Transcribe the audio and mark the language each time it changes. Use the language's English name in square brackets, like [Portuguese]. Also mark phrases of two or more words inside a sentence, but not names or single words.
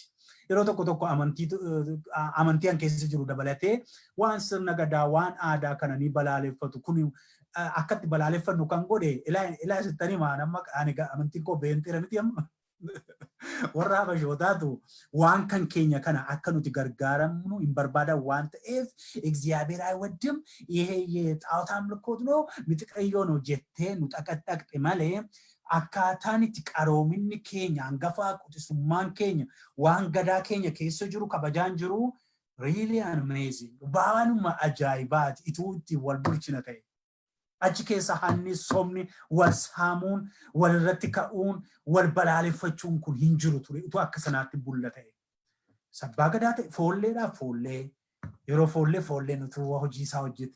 [Oromo] Yeroo tokko amantii an keessa jiru dabalatee waan sirna gadaa waan aadaa kana ni balaaleffatu. Kun akkatti balaaleffannu kan godhe ilaa sittanii maanamma amantiin koo beentira miti amma. Warra Habashootaatu waan kan keenya kana akka nuti gargaaramnu hin barbaadan waan ta'eef [Amharic] እግዚአብሔር አይወድም ይሄ የጣዖት አምልኮት ነው ምጥቀዮ ነው [Oromo] jettee nu xaqaxaqxe malee akkaataan itti qaroominni keenya hangafaa quxisummaan keenya waan gadaa keenya keessa jiru kabajaan jiru [English] really amazing. [Oromo] Baanuma ajaa'ibaati ituu itti wal bulchina ta'e. Achi keessa hanni somni wal saamuun wal irratti ka'uun wal balaaleffachuun kun hin jiru ture utuu akka sanaatti bulla ta'e. Sabbaa gadaa ta'e foolleedhaaf foollee yeroo foollee nuti hojii isaa hojjeti.